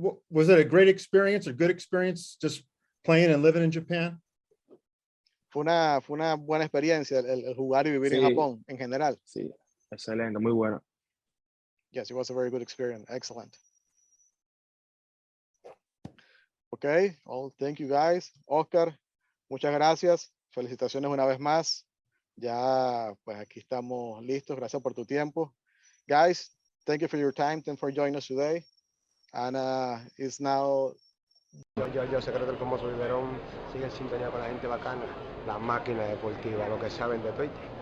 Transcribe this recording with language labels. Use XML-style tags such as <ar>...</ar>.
<en>Was it a great experience, a good experience, just playing and living in Japan?</en> <es>Fue una buena experiencia el jugar y vivir en Japón en general. Sí, excelente, muy bueno.</es> <en>Yes, it was a very good experience. Excellent. Okay, well, thank you guys.</en> <es>Oscar, muchas gracias. Felicitaciones una vez más. Ya, pues aquí estamos listos. Gracias por tu tiempo.</es> <en>Guys, thank you for your time. Thank you for joining us today. And it's now...</en> <es>Yo, secreto del famoso Biberón, sigue en sintonía con la gente bacana, la máquina deportiva, lo que saben de Twitter.</es>